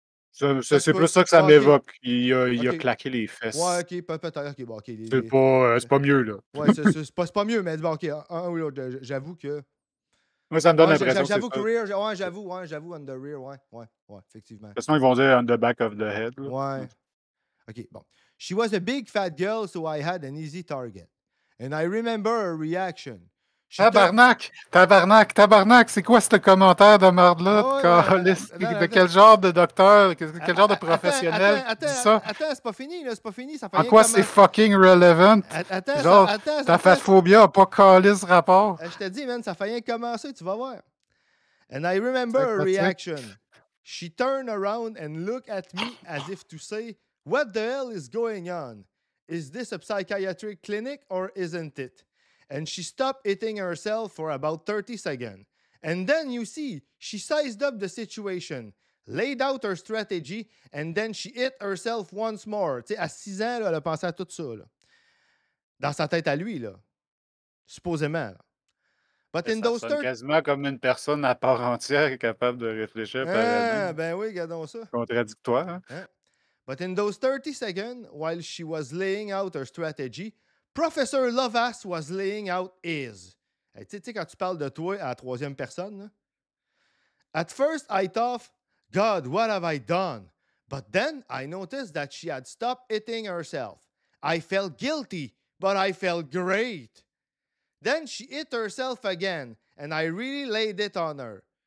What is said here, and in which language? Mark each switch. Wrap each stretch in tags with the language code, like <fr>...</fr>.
<fr>C'est plus ça que ça m'évoque. Il a claqué les fesses. Ouais, ok, peut-être. Okay, bon, okay, c'est pas mieux, là. Ouais, c'est pas mieux, mais bon, ok, un ou l'autre, j'avoue que. Moi, ça me donne l'impression que j'avoue que rear, j'avoue</fr> <en>on the rear,</en> <fr>ouais, effectivement. De toute façon, ils vont dire</fr> <en>on the back of the head.</en> <fr>Là. Ouais. Ok, bon.</fr> <en>She was a big fat girl, so I had an easy target. And I remember her reaction.</en> <fr>Tabarnak, c'est quoi ce commentaire de merde-là? De quel genre de docteur, quel genre de professionnel dit ça? Attends, c'est pas fini, là, c'est pas fini. Ça fait en quoi c'est fucking relevant? Genre, ta fatphobia a pas calé ce rapport. Je te dis, man, ça fait rien commencer, tu vas voir.</fr> <en>And I remember her reaction. She turned around and looked at me as if to say, what the hell is going on? Is this a psychiatric clinic or isn't it? And she stopped hitting herself for about 30 seconds. And then, you see, she sized up the situation, laid out her strategy, and then she hit herself once more.</en> <fr>Tu sais, à 6 ans, là, elle a pensé à tout ça. Là. Dans sa tête à lui, là. Supposément. Là.</fr> <en>But in those</en> <fr>quasiment comme une personne à part entière capable de réfléchir par elle-même. Ben oui, regardons ça. Contradictoire. Hein?</fr> <en>But in those 30 seconds, while she was laying out her strategy, Professor Lovas was laying out his.</en> <fr>Hey, tu sais, quand tu parles de toi à la troisième personne, là?</fr> <en>At first, I thought, God, what have I done? But then I noticed that she had stopped hitting herself. I felt guilty, but I felt great. Then she hit herself again, and I really laid it on her.</en>